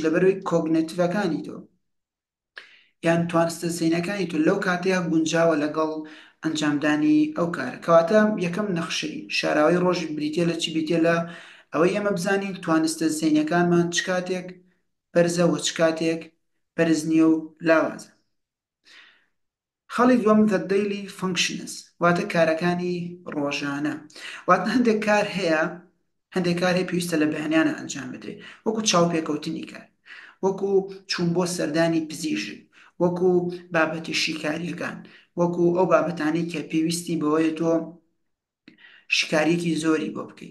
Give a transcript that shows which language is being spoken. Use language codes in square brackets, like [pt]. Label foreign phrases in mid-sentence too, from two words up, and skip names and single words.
[ckb] لەبەرەوەی کۆگنێتیڤەکانی تۆ یان توانستە زیینەکانی تۆ لەو کاتەیە گونجاوە لەگەڵ ئەنجامدانی ئەو کارە. کەواتە یەکەم نەخشەی شاراوەی ڕۆژی بریتە لە چی؟ بریتە لە ئەوەی ئێمە بزانین توانستە زیینەکانمان چ کاتێک بەرزەوە، چ کاتێک بەرز نییە و لاوازە. خەڵی دووەم [en] the daily functions، [ckb] واتە کارەکانی ڕۆژانە. واتە هەندێک کار هەیە، هەندێک کار هەیە پێویستە لە بەیانیانە ئەنجام بدرێت، وەکو چاوپێکەوتنی کار، وەکو چوون بۆ سەردانی پزیژک، وەکو بابەتی شیکاریەکان، وەکو ئەو بابەتانی کە پێویستی بەوەیە تۆ شکارێکی زۆری بۆ بکەیت.